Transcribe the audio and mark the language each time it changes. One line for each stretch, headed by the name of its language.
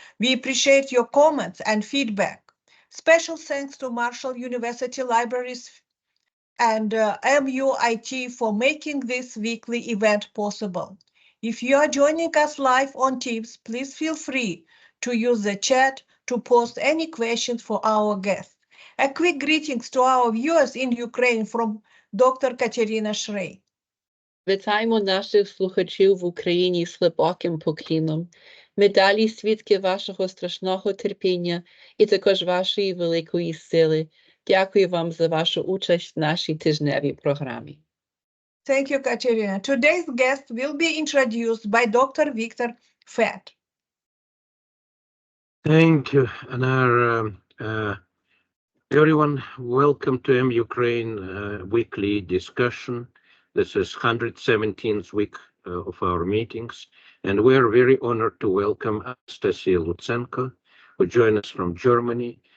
English: We appreciate your comments and feedback. Special thanks to Marshall University Libraries and MUIT for making this weekly event possible. If you are joining us live on Teams, please feel free to use the chat to post any questions for our guests. A quick greetings to our viewers in Ukraine from Dr. Katerina Shrey.
Ukrainian: Вітаємо наших слухачів в Україні з глибоким поклоном. Ми далі свідки вашого страшного терпіння і також вашої великої сили. Дякую вам за вашу участь в нашій тижневій програмі.
English: Thank you, Katerina. Today's guest will be introduced by Dr. Victor Fett. Thank you, Anar. Everyone, welcome to M.Ukraine weekly discussion. This is 117th week of our meetings, and we are very honored to welcome Anastasiia Lutsenko, who joined us from Germany.